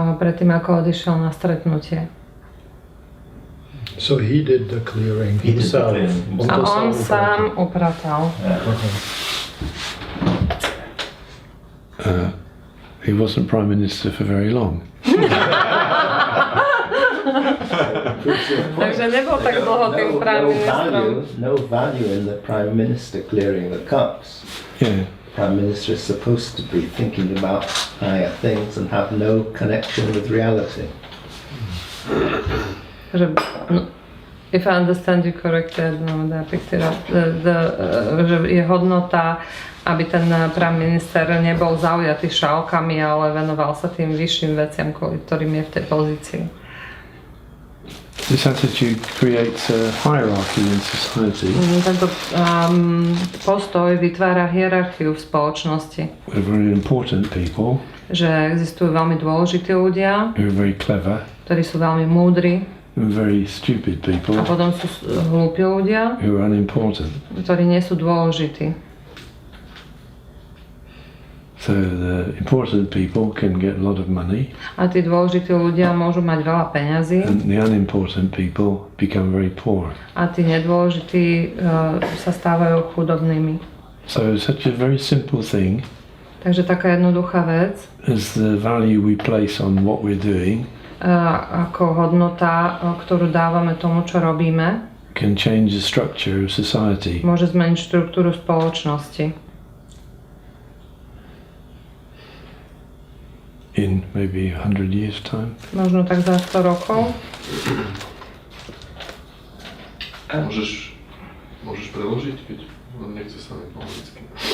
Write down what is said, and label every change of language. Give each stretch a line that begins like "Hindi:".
Slovak: Predtým, ako odišiel na stretnutie.
English: So he did the clearing himself.
Slovak: A on sám upratal.
English: He wasn't prime minister for very long.
Slovak: Takže nebol tak dlho tým prime ministrom.
English: No value in the prime minister clearing the cups. Yeah. Prime minister is supposed to be thinking about higher things and have no connection with reality. If I understand you correctly, I don't know whether I picked it up.
Slovak: Že je hodnota, aby ten prime minister nebol zaujatý šálkami, ale venoval sa tým vyšším veciam, kvôli ktorým je v tej pozícii.
English: This attitude creates a hierarchy in society.
Slovak: Tento postoj vytvára hierarchiu v spoločnosti.
English: We're very important people.
Slovak: Že existujú veľmi dôležití ľudia,
English: who are very clever.
Slovak: Ktorí sú veľmi múdri.
English: Very stupid people.
Slovak: A potom sú hlúpi ľudia,
English: who are unimportant.
Slovak: Ktorí nie sú dôležití.
English: So the important people can get a lot of money.
Slovak: A tí dôležití ľudia môžu mať veľa peňazí.
English: And the unimportant people become very poor.
Slovak: A tí nedôležití sa stávajú chudobnými.
English: So such a very simple thing.
Slovak: Takže taká jednoduchá vec.
English: Is the value we place on what we're doing.
Slovak: Ako hodnota, ktorú dávame tomu, čo robíme.
English: Can change the structure of society.
Slovak: Môže zmeniť štruktúru spoločnosti.
English: In maybe 100 years' time.
Slovak: Možno tak za 100 rokov. Môžeš preložiť, keď nechce sa mi po anglicky.